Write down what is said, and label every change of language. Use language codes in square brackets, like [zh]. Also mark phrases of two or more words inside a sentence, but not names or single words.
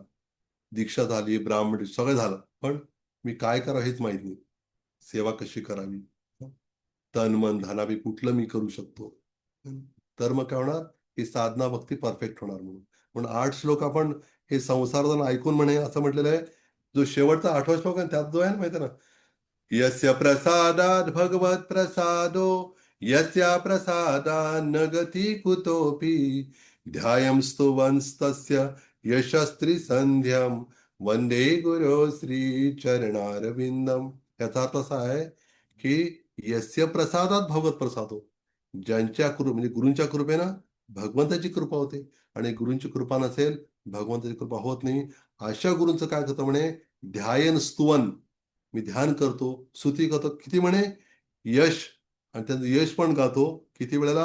[mr] दीक्षा झाली, ब्राह्मण सगळं झालं. पण मी काय करावं हेच माहित नाही. सेवा कशी करावी? तन, मन, धनावी कुठलं मी करू शकतो? तर मग काय होणार? ही साधना भक्ती परफेक्ट होणार म्हणून. म्हणून 8 श्लोक आपण हे संसारधन ऐकून म्हणे असं म्हटलेलं आहे. जो शेवटचा 8वा श्लोक आहे त्यात जो आहे ना माहिती आहे ना, [sa] यस्य प्रसादात् भगवत प्रसादो यस्या प्रसादान्न गती कुतोपि ध्यायं स्तुवंस्तस्य यशस्त्री संध्यम वंदे गुरो श्री चरणारविंदम. [mr] याचा अर्थ असा आहे की [sa] यस्य प्रसादात भगवत प्रसादो, [mr] ज्यांच्या कृप म्हणजे गुरूंच्या कृपेनं भगवंताची कृपा होते. आणि गुरूंची कृपा नसेल भगवंताची कृपा होत नाही. अशा गुरूंचं काय करतं म्हणे, [sa] ध्यायन स्तुवन, [mr] मी ध्यान करतो, स्तुती करतो. किती म्हणे? यश. आणि त्यांचं यश पण गातो. किती वेळेला?